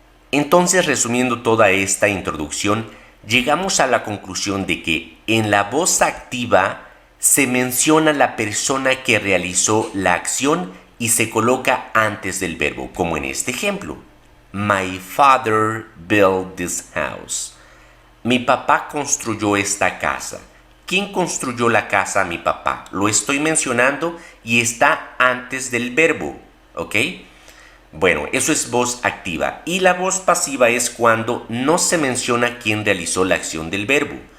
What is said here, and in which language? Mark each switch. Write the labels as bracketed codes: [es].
[es] Entonces, resumiendo toda esta introducción, llegamos a la conclusión de que en la voz activa se menciona la persona que realizó la acción y se coloca antes del verbo, como en este ejemplo. [en] My father built this house. [es] Mi papá construyó esta casa. ¿Quién construyó la casa? Mi papá. Lo estoy mencionando y está antes del verbo, ¿ok? Bueno, eso es voz activa. Y la voz pasiva es cuando no se menciona quién realizó la acción del verbo.